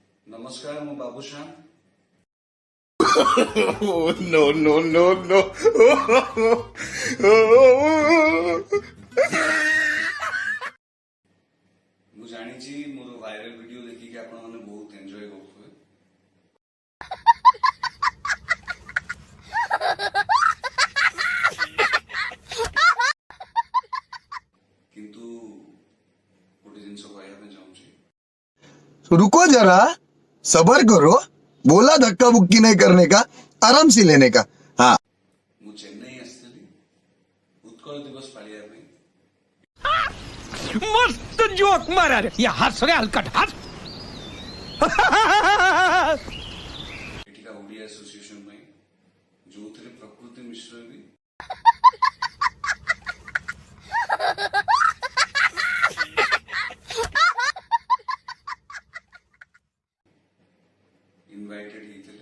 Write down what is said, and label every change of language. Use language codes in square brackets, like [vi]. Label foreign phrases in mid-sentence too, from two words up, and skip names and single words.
[hi] नमस्कार, मैं बाबूश्याम। [en] No, no, no, no. [or] ମୁଁ ଜାଣିଛି ମୋର [en] viral video [or] ଦେଖିକି ଆପଣମାନେ ବହୁତ ଏନ୍ଜୟ କରୁଥିବେ। କିନ୍ତୁ ଗୋଟେ ଜିନିଷ କହିବା ପାଇଁ ଚାହୁଁଛି, [hi] रुको जरा, सबर करो। बोला धक्का बुक्की नहीं करने का, आराम से लेने का। हाँ, [or] ମୁଁ ଚେନ୍ନାଇ ଆସିଥିଲି ଉତ୍କଳ ଦିବସ ପାଳିବା ପାଇଁ। [hi] मस्त जोक मारा रे या हंस रे हलकट हंस [or] ଏଠିକା ଓଡ଼ିଆ ଆସୋସିଏସନ ପାଇଁ, ଯୋଉଥିରେ ପ୍ରକୃତି ମିଶ୍ର ବି ଇନଭାଇଟେଡ ହେଇଥିଲେ।